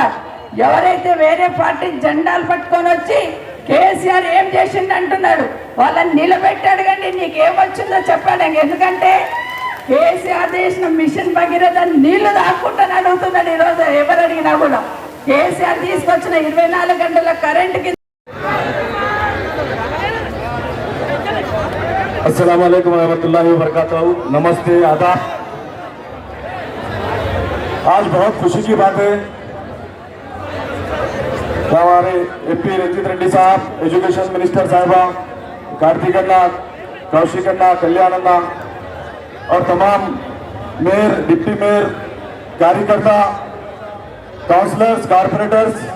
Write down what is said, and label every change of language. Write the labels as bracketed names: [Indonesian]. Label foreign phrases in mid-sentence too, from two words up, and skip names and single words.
[Telugu] ఎవరైతే వేరే పార్టీ జెండాలు పట్టుకొని వచ్చి కేసీఆర్ ఏం చేసిండు అంటున్నాడు, వాళ్ళని నిలబెట్టి అడగండి నీకేమొచ్చిందో చెప్పండి. ఎందుకంటే కేసీఆర్ చేసిన మిషన్ భగీరథ నీళ్లు దాక్కుంటాను అడుగుతున్నాడు ఈరోజు ఎవరు అడిగినా కూడా. కేసీఆర్ తీసుకొచ్చిన 24 గంటల కరెంటుకి. [Arabic] السلام عليكم ورحمة الله وبركاته. [Hindi] नमस्ते, आदाब। आज बहुत खुशी की बात है हमारे एपी रंजीत रेड्डी साहब, [English] education minister [Hindi] साहिबा, कार्तिक अन्ना, कौशिक अन्ना, कल्याण अन्ना और तमाम मेयर, [English] deputy mayor, [Hindi] कार्यकर्ता, काउंसलर्स, कारपोरेटर्स